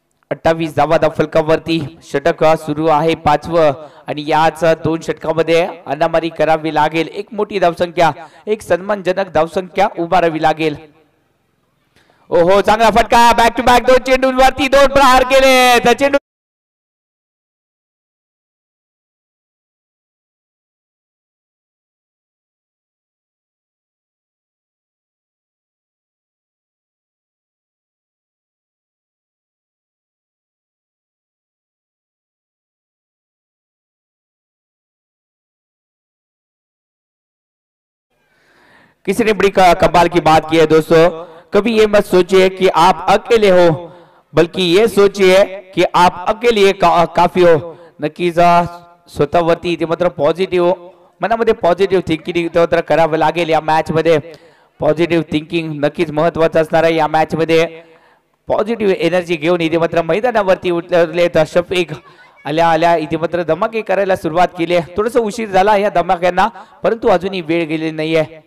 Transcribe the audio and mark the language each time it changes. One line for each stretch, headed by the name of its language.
Marathi: 28 धावा फलकावरती षटक सुरू आहे 5वं आणि याच 2 षटकामध्ये अनामारी करावी लागेल। एक मोठी धावसंख्या, एक सन्मानजनक धावसंख्या उभारावी लागेल। ओहो, चांगला फटका, बॅक टू बॅक 2 चेंडूंवरती 2 प्रहार केले। त्या चेंडू
Hindi: किसी ने बड़ी कमाल की बात की है दोस्तों। कभी ये मत सोचिए कि आप अकेले हो, बल्कि ये सोचिए कि आप अकेले काफी हो।
Marathi: नक्कीच स्वतःवरती इथे मात्र पॉझिटिव्ह मनामध्ये पॉझिटिव्ह थिंकिंग मात्र करावं लागेल या मॅच मध्ये। पॉझिटिव्ह थिंकिंग नक्कीच महत्त्वाचं असणार आहे या मॅच मध्ये। पॉझिटिव्ह एनर्जी घेऊन इथे मात्र मैदानावरती उतरलेत शफीक। आल्या आल्या इथे मात्र धमाके करायला सुरुवात केली। थोडंसं उशीर झाला या धमाक्यांना, परंतु अजूनही वेळ गेलेली नाहीये।